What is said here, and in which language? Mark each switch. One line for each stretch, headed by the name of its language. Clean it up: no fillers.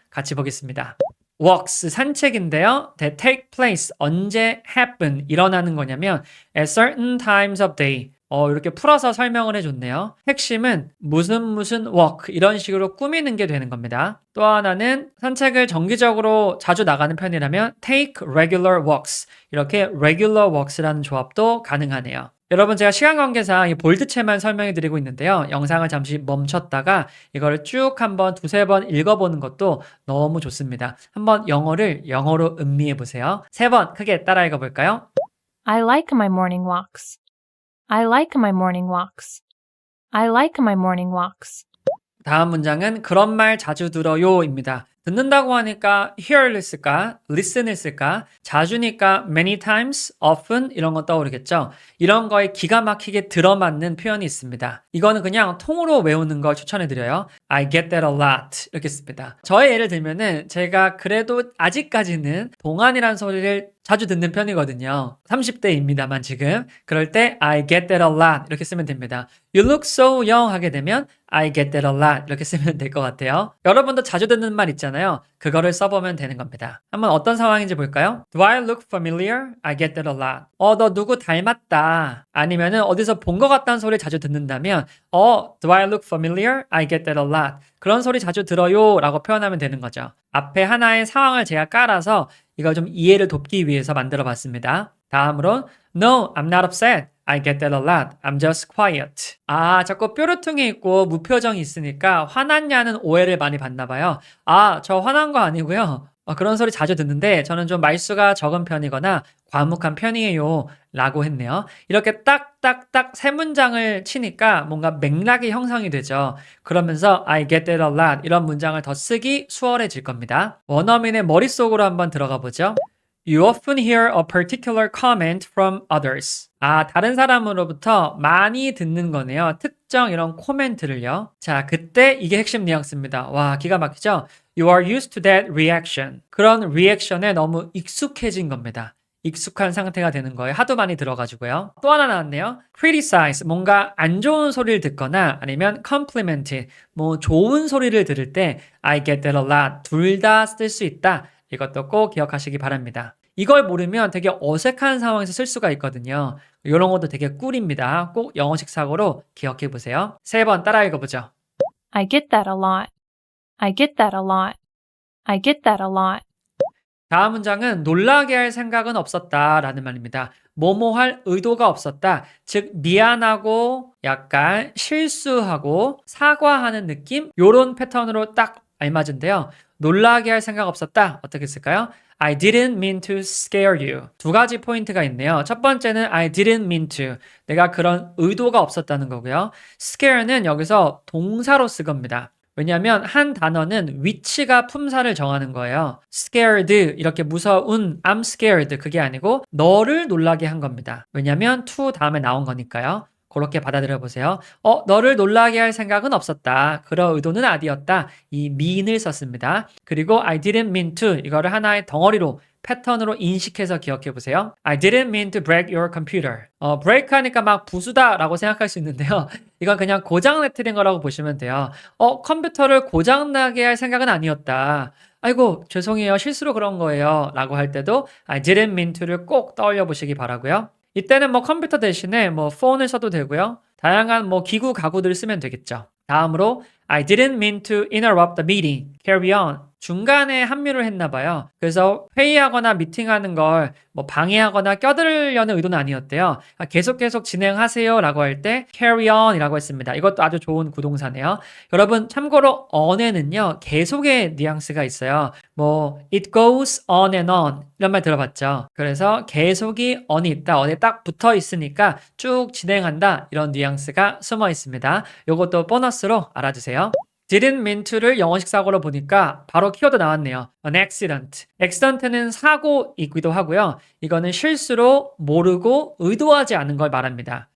Korean: 같이 보겠습니다. walks 산책인데요.
English: That take place
Korean: 언제
English: happen
Korean: 일어나는 거냐면
English: at certain times of day
Korean: 이렇게 풀어서 설명을 해줬네요. 핵심은 무슨 walk 이런 식으로 꾸미는 게 되는 겁니다. 또 하나는 산책을 정기적으로 자주 나가는 편이라면
English: take regular walks
Korean: 이렇게
English: regular walks
Korean: 라는 조합도 가능하네요. 여러분 제가 시간 관계상 이 볼드체만 설명해 드리고 있는데요. 영상을 잠시 멈췄다가 이거를 쭉 한번 2-3번 읽어보는 것도 너무 좋습니다. 한번 영어를 영어로 음미해 보세요. 3번 크게 따라 읽어볼까요?
English: I like my morning walks. I like my morning walks. I like my morning walks.
Korean: 다음 문장은 그런 말 자주 들어요 입니다. 듣는다고 하니까 hear를 쓸까? listen을 쓸까? 자주니까
English: many times, often
Korean: 이런 거 떠오르겠죠? 이런 거에 기가 막히게 들어맞는 표현이 있습니다. 이거는 그냥 통으로 외우는 걸 추천해드려요.
English: I get that a lot
Korean: 이렇게 씁니다. 저의 예를 들면은 제가 그래도 아직까지는 동안이란 소리를 자주 듣는 편이거든요. 30대입니다만 지금. 그럴 때
English: I get that a lot
Korean: 이렇게 쓰면 됩니다.
English: You look so young
Korean: 하게 되면
English: I get that a lot
Korean: 이렇게 쓰면 될 것 같아요. 여러분도 자주 듣는 말 있잖아요. 그거를 써보면 되는 겁니다. 한번 어떤 상황인지 볼까요?
English: Do I look familiar? I get that a lot.
Korean: 너 누구 닮았다. 아니면은 어디서 본 것 같다는 소리 자주 듣는다면
English: Do I look familiar? I get that a lot.
Korean: 그런 소리 자주 들어요 라고 표현하면 되는 거죠. 앞에 하나의 상황을 제가 깔아서 이걸 좀 이해를 돕기 위해서 만들어 봤습니다. 다음으로
English: No, I'm not upset. I get that a lot. I'm just quiet.
Korean: 아, 자꾸 뾰루퉁이 있고 무표정이 있으니까 화났냐는 오해를 많이 받나 봐요. 아, 저 화난 거 아니고요. 그런 소리 자주 듣는데 저는 좀 말수가 적은 편이거나 과묵한 편이에요. 라고 했네요. 이렇게 딱딱딱 세 문장을 치니까 뭔가 맥락이 형성이 되죠. 그러면서
English: I get that a lot
Korean: 이런 문장을 더 쓰기 수월해질 겁니다. 원어민의 머릿속으로 한번 들어가 보죠.
English: You often hear a particular comment from others.
Korean: 아, 다른 사람으로부터 많이 듣는 거네요. 특정 이런 코멘트를요. 자, 그때 이게 핵심 뉘앙스입니다. 와, 기가 막히죠?
English: You are used to that reaction.
Korean: 그런 리액션에 너무 익숙해진 겁니다. 익숙한 상태가 되는 거예요. 하도 많이 들어가지고요. 또 하나 나왔네요. criticize, 뭔가 안 좋은 소리를 듣거나 아니면 compliment, 뭐 좋은 소리를 들을 때
English: I get that a lot.
Korean: 둘 다 쓸 수 있다. 이것도 꼭 기억하시기 바랍니다. 이걸 모르면 되게 어색한 상황에서 쓸 수가 있거든요. 이런 것도 되게 꿀입니다. 꼭 영어식 사고로 기억해 보세요. 3번 따라 읽어보죠.
English: I get that a lot. I get that a lot. I get that a lot.
Korean: 다음 문장은 놀라게 할 생각은 없었다 라는 말입니다. 뭐뭐 할 의도가 없었다. 즉 미안하고 약간 실수하고 사과하는 느낌? 요런 패턴으로 딱 알맞은데요. 놀라게 할 생각 없었다. 어떻게 쓸까요?
English: I didn't mean to scare you.
Korean: 두 가지 포인트가 있네요. 첫 번째는
English: I didn't mean to.
Korean: 내가 그런 의도가 없었다는 거고요. scare는 여기서 동사로 쓰 겁니다. 왜냐하면 한 단어는 위치가 품사를 정하는 거예요. scared 이렇게 무서운
English: I'm scared
Korean: 그게 아니고 너를 놀라게 한 겁니다. 왜냐하면 to 다음에 나온 거니까요. 그렇게 받아들여 보세요. 너를 놀라게 할 생각은 없었다. 그런 의도는 아니었다. 이 mean을 썼습니다. 그리고
English: I didn't mean to
Korean: 이거를 하나의 덩어리로 패턴으로 인식해서 기억해 보세요.
English: I didn't mean to break your computer.
Korean: break 하니까 막 부수다라고 생각할 수 있는데요. 이건 그냥 고장 내트린 거라고 보시면 돼요. 컴퓨터를 고장나게 할 생각은 아니었다. 아이고 죄송해요. 실수로 그런 거예요. 라고 할 때도
English: I didn't mean to를
Korean: 꼭 떠올려 보시기 바라고요. 이때는 뭐 컴퓨터 대신에 뭐 폰을 써도 되고요. 다양한 뭐 기구 가구들을 쓰면 되겠죠.
English: 다음으로 I didn't mean to interrupt the meeting. Carry on.
Korean: 중간에 합류를 했나 봐요. 그래서 회의하거나 미팅하는 걸 뭐 방해하거나 껴들려는 의도는 아니었대요. 계속 진행하세요 라고 할 때
English: carry on
Korean: 이라고 했습니다. 이것도 아주 좋은 구동사네요. 여러분 참고로 on에는요 계속의 뉘앙스가 있어요.
English: 뭐 it goes on and on
Korean: 이런 말 들어봤죠. 그래서 계속이 on이 있다. on에 딱 붙어 있으니까 쭉 진행한다. 이런 뉘앙스가 숨어 있습니다. 이것도 보너스로 알아주세요.
English: didn't mean to를
Korean: 영어식 사고로 보니까 바로 키워드 나왔네요.
English: an accident.
Korean: accident는 사고이기도 하고요. 이거는 실수로 모르고 의도하지 않은 걸 말합니다.